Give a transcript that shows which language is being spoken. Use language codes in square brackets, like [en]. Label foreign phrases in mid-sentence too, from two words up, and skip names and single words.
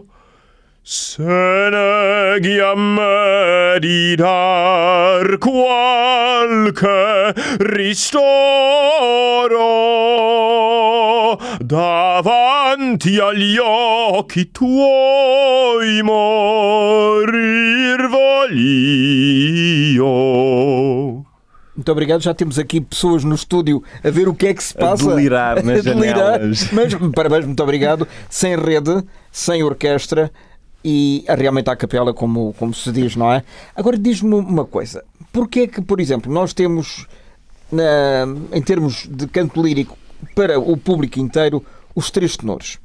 [it] Se neghi a me di dar qualche ristoro, davanti agli occhi tuoi morir voglio. [pt] Muito obrigado. Já temos aqui pessoas no estúdio a ver o que é que se passa. A delirar nas janelas. Mas, parabéns, muito obrigado. Sem rede, sem orquestra e realmente à capela, como se diz, não é? Agora diz-me uma coisa. Porquê que, por exemplo, nós temos, em termos de canto lírico, para o público inteiro, os três tenores?